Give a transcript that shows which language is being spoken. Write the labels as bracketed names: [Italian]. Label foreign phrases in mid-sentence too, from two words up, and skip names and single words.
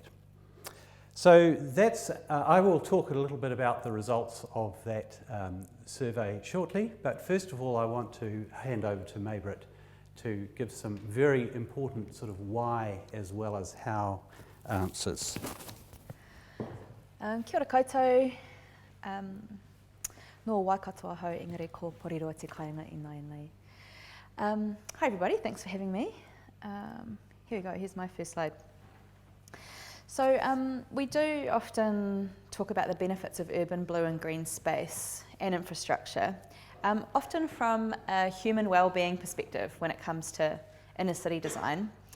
[English] So that's, I will talk a little bit about the results of that survey shortly, but first of all I want to hand over to Maibritt to give some very important sort of why as well as how answers. [Māori] Kia ora koutou. No waikatoa hau engari ko porirua te kāinga I nai nei. [English] Hi everybody, thanks for having me. Here we go, here's my first slide. So we do often talk about the benefits of urban blue and green space and infrastructure, often from a human well-being perspective when it comes to inner city design.